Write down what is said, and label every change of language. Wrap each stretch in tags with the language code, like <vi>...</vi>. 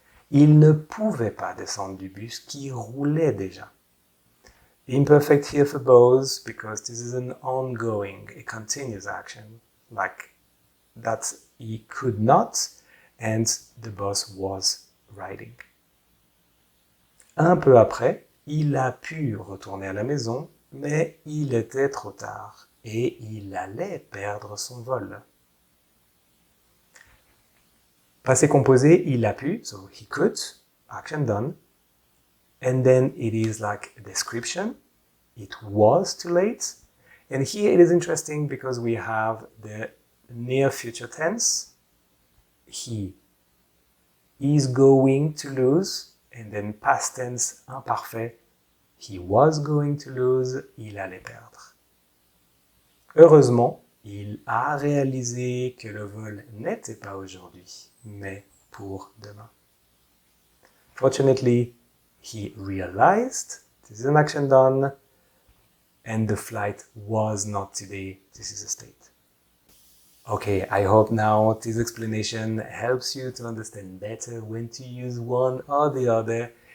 <fr>Il ne pouvait pas descendre du bus qui roulait déjà.</fr> <en>Imperfect here for both because this is an ongoing, a continuous action, like that he could not, and the bus was riding.</en> <fr>Un peu après, il a pu retourner à la maison, mais il était trop tard et il allait perdre son vol.</fr> <en>Passé composé,</en> <fr>il a pu,</fr> <en>so he could, action done, and then it is like a description, it was too late, and here it is interesting because we have the near future tense, he is going to lose, and then past tense imparfait, he was going to lose,</en> <fr>il allait perdre. Heureusement, il a réalisé que le vol n'était pas aujourd'hui, mais pour demain.</fr> <en>Fortunately, he realized, this is an action done, and the flight was not today, this is a state. Okay, I hope now this explanation helps you to understand better when to use one or the other.</en>